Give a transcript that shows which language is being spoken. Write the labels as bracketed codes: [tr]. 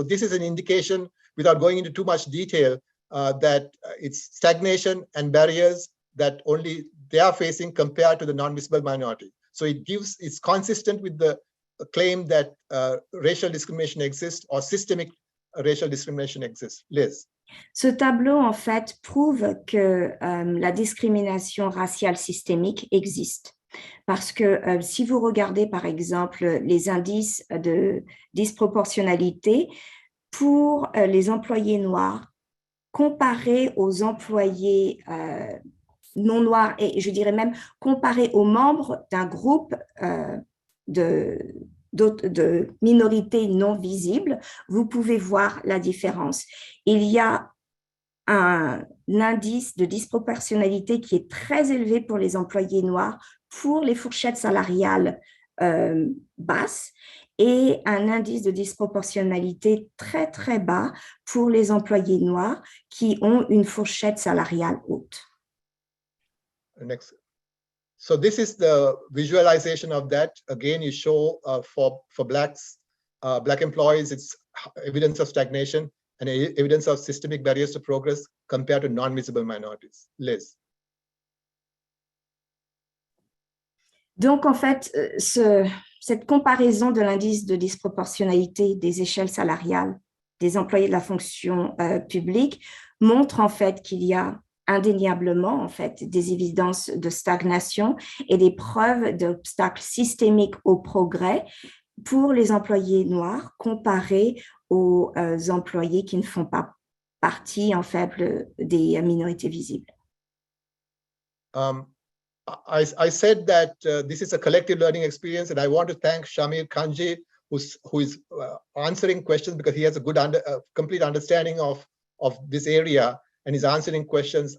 [en] So this is an indication, without going into too much detail, that it's stagnation and barriers that only they are facing compared to the non-visible minority. So it's consistent with the claim that racial discrimination exists or systemic racial discrimination exists. Liz. [fr] Ce tableau, en fait, prouve que la discrimination raciale systémique existe. Parce que si vous regardez, par exemple, les indices de disproportionnalité pour les employés noirs, comparés aux employés non noirs, et je dirais même comparés aux membres d'un groupe de minorités non visibles, vous pouvez voir la différence. Il y a un indice de disproportionnalité qui est très élevé pour les employés noirs, pour les fourchettes salariales basses, et un indice de disproportionnalité très, très bas pour les employés noirs qui ont une fourchette salariale haute. [en] Next. So this is the visualization of that. Again, you show for Black employees, it's evidence of stagnation. and evidence of systemic barriers to progress compared to non-visible minorities. Liz. [fr] Donc, en fait, cette comparaison de l'indice de disproportionnalité des échelles salariales des employés de la fonction publique montre en fait qu'il y a indéniablement en fait des évidences de stagnation et des preuves d'obstacles systémiques au progrès pour les employés noirs comparés aux employés qui ne font pas partie en fait des minorités visibles. [en] I said that this is a collective learning experience, and I want to thank Shamir Kanji, who is answering questions because he has a good complete understanding of this area, and he's answering questions.